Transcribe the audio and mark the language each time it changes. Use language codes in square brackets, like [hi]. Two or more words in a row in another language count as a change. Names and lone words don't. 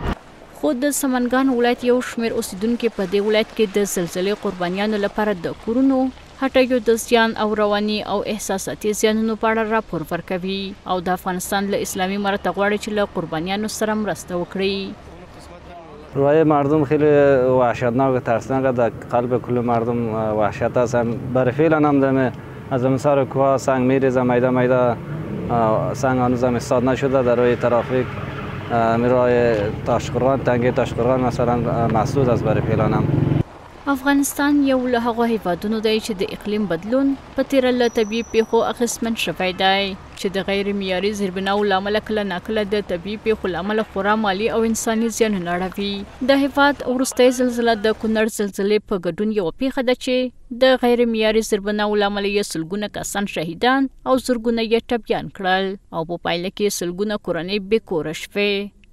[ps] خو د سمنګان ولایت یو شمېر اوسیدونکي په دې ولایت کې د زلزلې قربانیانو لپاره د کورونو، هټیو د زیان او رواني او احساساتي زیانونو په اړه راپور ورکوي او د افغانستان له اسلامي امارت غواړي چې له قربانیانو سره مرسته وکړي. [fa] روای مردم خیلی وحشتناک و ترسناک، در قلب کل مردم وحشت هستن. برای فعلا هم دمه از سر کوه سنگ میریزه، میده میده سنگ هنوز هم استاد نشده. در روی ترافیک میرای تاشقرغان، تنگه تاشقرغان مثلا مسدود است برای فعلا هم. [ps] افغانستان یو له هغو هیوادونو دی چې د اقلیم بدلون په تیره له طبیعي پیښو اغېزمن شوی دی چې د غیر معیاري زیربناو له امله کله ناکله د طبیعي پیښو له امله خورا مالي او انساني زیانونه اړوي. د هیواد وروستۍ زلزله د کونړ زلزلې په ګډون یوه پیښه ده چې د غیر معیاري زیربناو له امله یې سلګونه کسان شهیدان او زرګونه یې ټپیان کړل او په پایله کې سلګونه کورنۍ بې کوره شوې.